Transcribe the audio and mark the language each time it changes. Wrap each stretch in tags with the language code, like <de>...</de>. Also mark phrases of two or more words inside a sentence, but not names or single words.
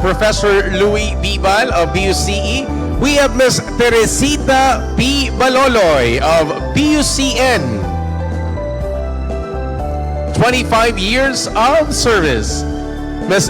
<en>Professor Louis B. Bal of BUCE. We have Ms. Teresita P. Baloloy of BUCN. 25 years of service. Ms.</en>